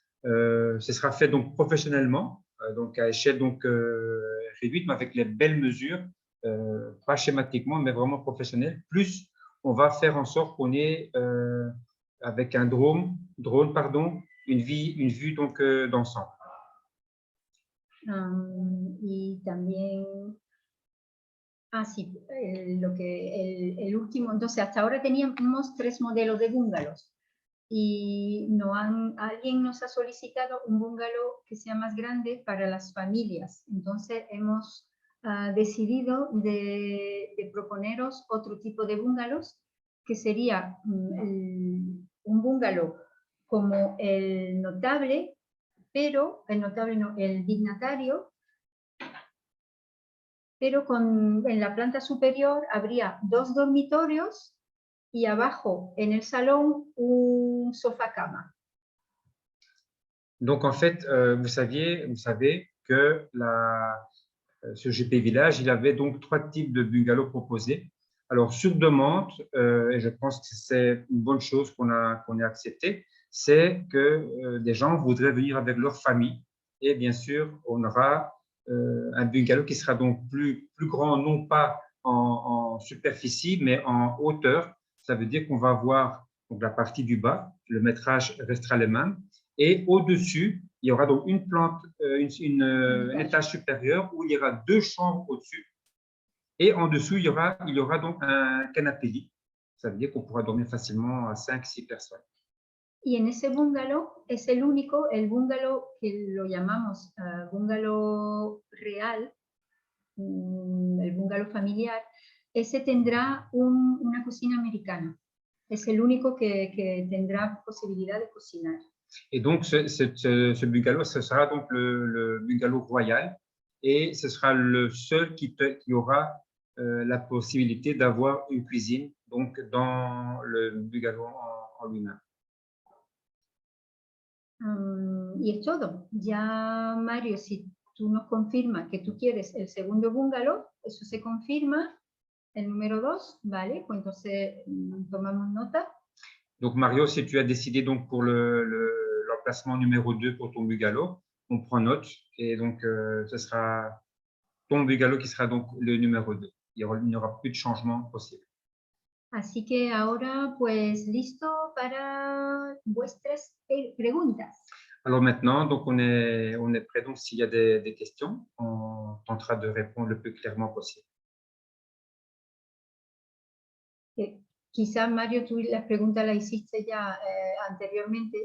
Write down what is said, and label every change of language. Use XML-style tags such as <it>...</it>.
<fr>Ce sera fait donc professionnellement, donc à échelle donc, réduite, mais avec les belles mesures, pas schématiquement, mais vraiment professionnelles. Plus, on va faire en sorte qu'on ait, avec un drone, une vue donc d'ensemble.</fr> <es>Y también, sí, el último, entonces hasta ahora teníamos 3 modelos de bungalows y alguien nos ha solicitado un bungalow que sea más grande para las familias, entonces hemos decidido de proponeros otro tipo de bungalows, que sería un bungalow como el notable, pero el dignatario, pero en la planta superior habría 2 dormitorios y abajo en el salón un sofá-cama.</es> <fr>Donc en fait, vous savez que ce GP Village, il avait donc 3 types de bungalows proposés. Alors sur demande, et je pense que c'est une bonne chose qu'on ait accepté, c'est que des gens voudraient venir avec leur famille. Et bien sûr, on aura un bungalow qui sera donc plus grand, non pas en superficie, mais en hauteur. Ça veut dire qu'on va avoir donc, la partie du bas, le métrage restera le même. Et au-dessus, il y aura donc une plante, un étage supérieur où il y aura 2 chambres au-dessus. Et en dessous, il y aura donc un canapé lit. Ça veut dire qu'on pourra dormir facilement à 5-6 personnes.</fr> <es>Y en ese bungalow es el único, el bungalow que lo llamamos bungalow real, el bungalow familiar, ese tendrá una cocina americana. Es el único que tendrá posibilidad de cocinar.</es> <fr>Et donc, ce bungalow, ce sera donc le bungalow royal et ce sera le seul qui aura la possibilité d'avoir une cuisine donc dans le bungalow en lui-même.</fr> <es>Y es todo. Ya, Mario, si tú nos confirmas que tú quieres el segundo bungalow, eso se confirma. El número 2, ¿vale? Pues entonces tomamos nota.</es> <fr>Donc, Mario, si tu as décidé donc pour l'emplacement numéro 2 pour ton bungalow, on prend note et donc ce sera ton bungalow qui sera donc le numéro 2. Il n'y aura plus de changement possible.</fr> <es>Así que ahora, pues, listo para vuestras preguntas.</es> <fr>Alors maintenant, donc on est prêt. Donc, s'il y a des questions, on tentera de répondre le plus clairement possible.</fr> <es>Quizás, Mario, tú la pregunta la hiciste ya anteriormente.</es>